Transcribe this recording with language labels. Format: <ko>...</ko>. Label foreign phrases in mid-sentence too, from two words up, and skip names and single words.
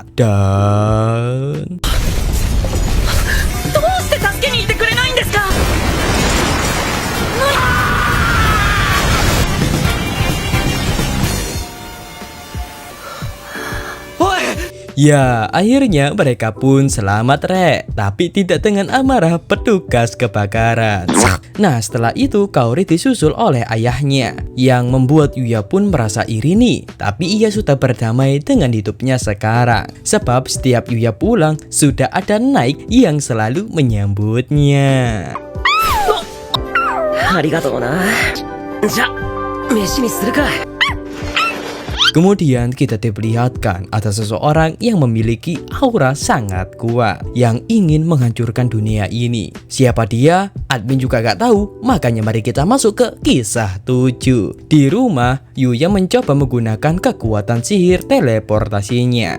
<id>Dan ya, akhirnya mereka pun selamat tapi tidak dengan amarah petugas kebakaran. Nah, setelah itu Kaori disusul oleh ayahnya yang membuat Yuya pun merasa iri nih. Tapi ia sudah berdamai dengan hidupnya sekarang. Sebab setiap Yuya pulang sudah ada Naik yang selalu menyambutnya.</id> <ja>ありがとうな。じゃ、飯にするか?</ja> <id>Kemudian kita diperlihatkan ada seseorang yang memiliki aura sangat kuat yang ingin menghancurkan dunia ini. Siapa dia? Admin juga gak tahu. Makanya mari kita masuk ke kisah 7. Di rumah, Yuya mencoba menggunakan kekuatan sihir teleportasinya.</id>